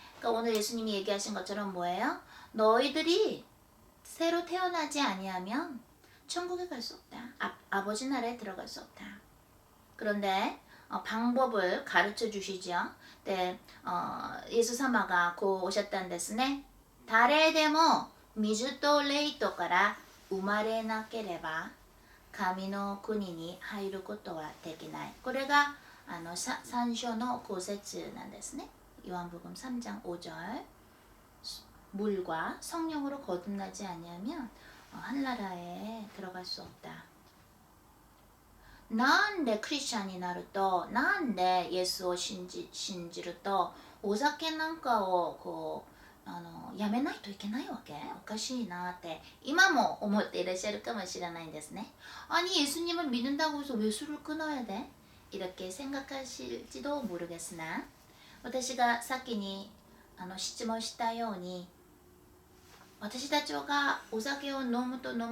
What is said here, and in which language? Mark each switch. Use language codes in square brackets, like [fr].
[ko] 그러니까 오늘 예수님이 얘기하신 것처럼 뭐예요? 너희들이 새로 태어나지 아니하면 천국에 갈 수 없다. 아버지 나라에 들어갈 수 없다. 그런데 방법을 가르쳐 주시죠. [ja] 네, 예수様がこうおっしゃったんですね。誰でも水と霊とから生まれなければ神の国に入ることはできない。これが3章の5節なんですね。 [ko] 요한복음 3장 5절 물과 성령으로 거듭나지 아니하면 한나라에 들어갈 수 없다. [ja] なんでクリスチャンになるとなんでイエスを信じるとお酒なんかをこうやめないといけないわけおかしいなって今も思っていらっしゃるかもしれないんですね。 [ko] 아니 예수님을 믿는다고 해서 왜 술을 끊어야 돼? 이렇게 생각하실지도 모르겠으나 [ja] 私が先に質問したように私たちがお酒を飲むと